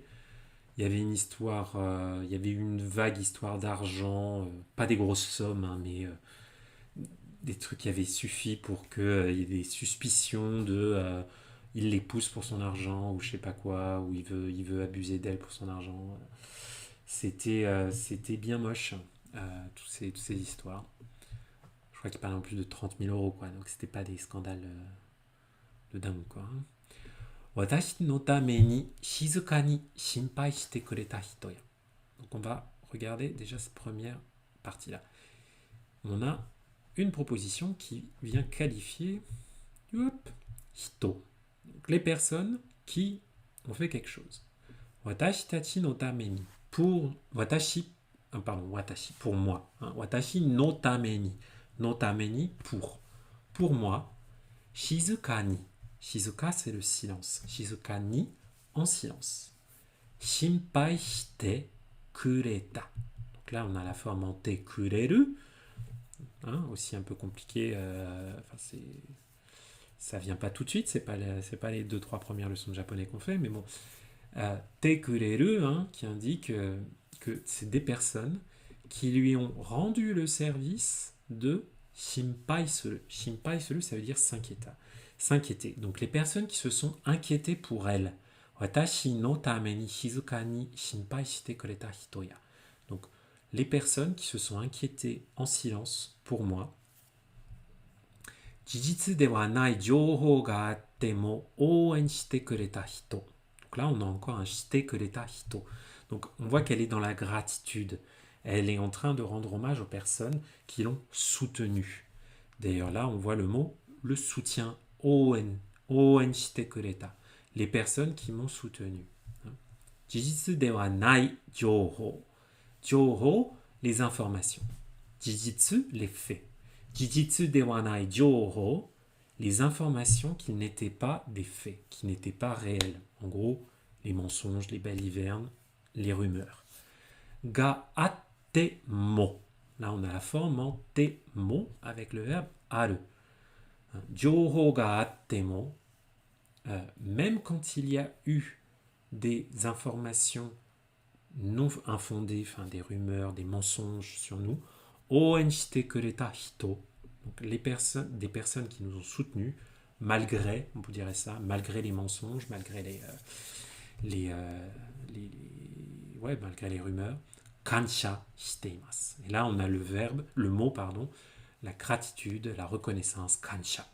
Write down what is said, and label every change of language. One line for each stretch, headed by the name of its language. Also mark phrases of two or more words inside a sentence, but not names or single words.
French: Il y avait une histoire, il y avait une vague histoire d'argent, pas des grosses sommes, hein, mais des trucs qui avaient suffi pour qu'il y ait des suspicions de il l'épouse pour son argent ou je sais pas quoi, ou il veut abuser d'elle pour son argent. C'était bien moche, toutes ces histoires. Je crois qu'il parlait en plus de 30 000 euros, quoi, donc c'était pas des scandales de dingue, quoi. Hein.
Japanese: 私のために静かに心配してくれた人や.
French: Donc on va regarder déjà cette première partie-là. On a une proposition qui vient qualifier hito. Donc les personnes qui ont fait quelque chose.
Japanese: 私たちのために.
French: Pour watashi, pour moi. Hein,
Japanese: 私のために。のために
French: pour moi.
Japanese: 静かに。静か,
French: c'est le silence.
Japanese: 静かに,
French: en silence.
Japanese: 心配してくれた.
French: Donc là, on a la forme en
Japanese: てくれる.
French: Hein, aussi un peu compliqué. Ça vient pas tout de suite. C'est pas les 2-3 premières leçons de japonais qu'on fait. Mais bon.
Japanese: てくれる,
French: hein, qui indique que c'est des personnes qui lui ont rendu le service de
Japanese: 心配する. 心配する,
French: ça veut dire s'inquiéter. Donc les personnes qui se sont inquiétées pour elle.
Japanese: 私のために静かに心配してくれた人や.
French: Donc les personnes qui se sont inquiétées en silence pour moi.
Japanese: 事実ではない情報があっても応援してくれた人.
French: Donc là, on a encore un
Japanese: してくれた人.
French: Donc on voit qu'elle est dans la gratitude. Elle est en train de rendre hommage aux personnes qui l'ont soutenue. D'ailleurs là, on voit le soutien
Japanese: 応援してくれた.
French: Les personnes qui m'ont soutenu.
Japanese: 事実ではない情報. 情報,
French: les informations. Jijitsu, les faits.
Japanese: 事実ではない情報,
French: les informations qui n'étaient pas des faits, qui n'étaient pas réelles. En gros, les mensonges, les balivernes, les rumeurs.
Japanese: があっても.
French: Là, on a la forme en
Japanese: ても
French: avec le verbe aru.
Japanese: 情報があっても.
French: Même quand il y a eu des informations non infondées, enfin des rumeurs, des mensonges sur nous,
Japanese: 応援してくれた人,
French: donc des personnes qui nous ont soutenus, malgré, on dirait ça, malgré les mensonges, malgré malgré les rumeurs,
Japanese: 感謝しています.
French: Et là, on a le mot, la gratitude, la reconnaissance, kansha.